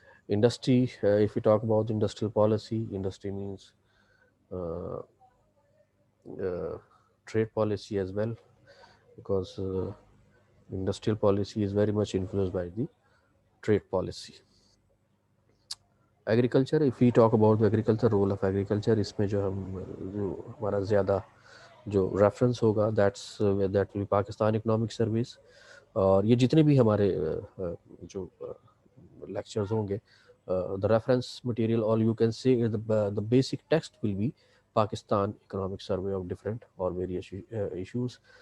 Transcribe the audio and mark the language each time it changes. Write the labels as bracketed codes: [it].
[en] Industry, if we talk about industrial policy, industry means uh, uh, trade policy as well, because industrial policy is very much influenced by the trade policy. Agriculture, if we talk about agriculture, role of agriculture, [hi] इसमें जो हम जो हमारा ज़्यादा जो reference होगा, [en] that will Pakistan economic service, [hi] और ये जितने भी हमारे जो लेक्चर्स होंगे [en] The reference material, or you can say the basic text will be Pakistan Economic Survey of different or various issues.